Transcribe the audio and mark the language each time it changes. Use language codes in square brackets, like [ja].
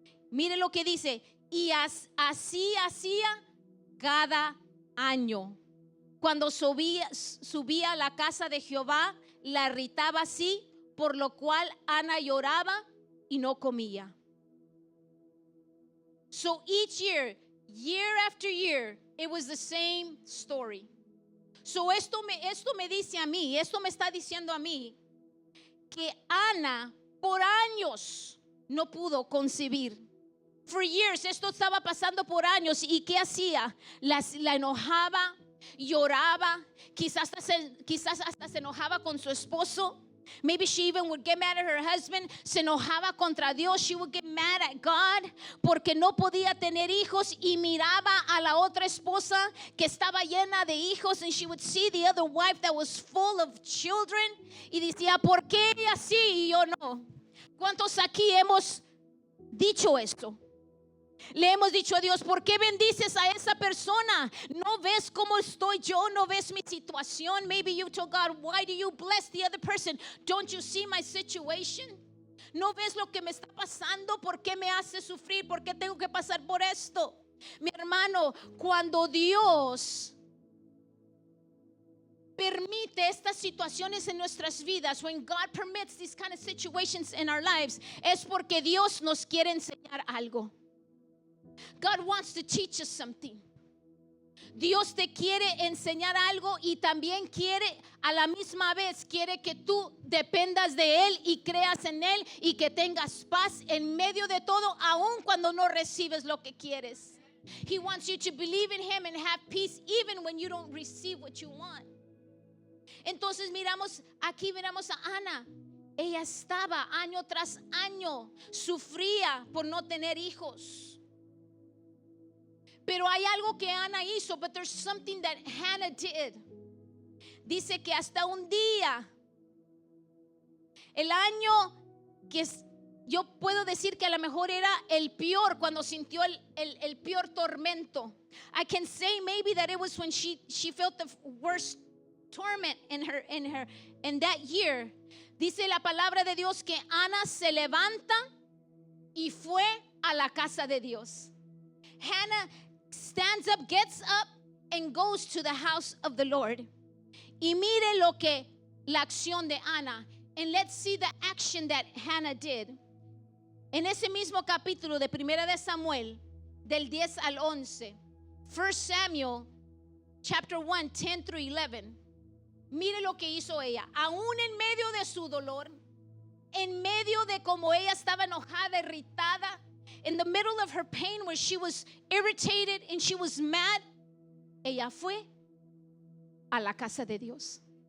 [es] Mire lo que dice, y así hacía cada año. Cuando subía a la casa de Jehová, la irritaba así, por lo cual Ana lloraba y no comía. [en] So each year after year, it was the same story. [es] So esto me dice a mí, esto me está diciendo a mí, que Ana por años no pudo concebir. [en] For years, [es] esto estaba pasando por años. ¿Y qué hacía? La enojaba, lloraba, quizás hasta se enojaba con su esposo. [en] Maybe she even would get mad at her husband. [es] Se enojaba contra Dios. [en] She would get mad at God [es] porque no podía tener hijos, y miraba a la otra esposa que estaba llena de hijos, [en] and she would see the other wife that was full of children, [es] y decía, ¿por qué ella sí y yo no? ¿Cuántos aquí hemos dicho esto? Le hemos dicho a Dios, ¿por qué bendices a esa persona? ¿No ves cómo estoy yo? ¿No ves mi situación? [en] Maybe you told God, why do you bless the other person? Don't you see my situation? [es] ¿No ves lo que me está pasando? ¿Por qué me hace sufrir? ¿Por qué tengo que pasar por esto? Mi hermano, cuando Dios permite estas situaciones en nuestras vidas, [en] when God permits these kind of situations in our lives, [es] es porque Dios nos quiere enseñar algo. [en] God wants to teach us something. [es] Dios te quiere enseñar algo, y también quiere, a la misma vez, quiere que tú dependas de Él y creas en Él, y que tengas paz en medio de todo, aun cuando no recibes lo que quieres. [en] He wants you to believe in Him and have peace even when you don't receive what you want. [es] Entonces miramos a Ana. Ella estaba año tras año, sufría por no tener hijos. Pero hay algo que Ana hizo, [en] but there's something that Hannah did. [es] Dice que hasta un día, el año que yo puedo decir que a lo mejor era el peor, cuando sintió el peor tormento. [en] I can say maybe that it was when she felt the worst torment in that year. [es] Dice la palabra de Dios que Ana se levanta y fue a la casa de Dios. [en] Hannah stands up, gets up, and goes to the house of the Lord. [es] Y mire lo que la acción de Ana. [en] And let's see the action that Hannah did. [es] En ese mismo capítulo de 1 de Samuel, del 10 al 11, [en] 1 Samuel, chapter 1, 10 through 11. [es] Mire lo que hizo ella. Aún en medio de su dolor, en medio de como ella estaba enojada, irritada, [en] in the middle of her pain, where she was irritated and she was mad, [es] ella fue a la casa de Dios.